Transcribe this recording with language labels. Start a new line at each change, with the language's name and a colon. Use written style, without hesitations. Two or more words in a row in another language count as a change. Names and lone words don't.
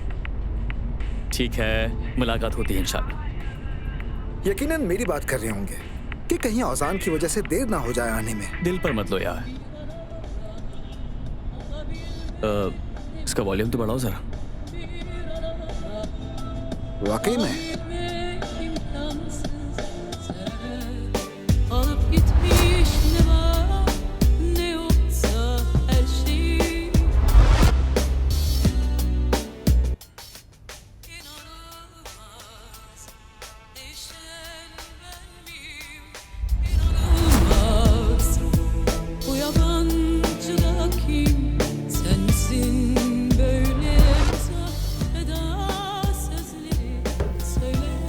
Hindi: ठीक है, मुलाकात होती है इंशाल्लाह। यकीनन मेरी बात कर रहे होंगे कि कहीं औजान की वजह से देर ना हो जाए आने में। दिल पर मत लो यार। इसका वॉल्यूम तो बढ़ाओ जरा। वाकई में
Turkish: alıp gitmiş ne var ne yoksa her şey inanılmaz değişen ben miyim inanılmaz bu yabancıda kim sensin böyle eda sözleri söyle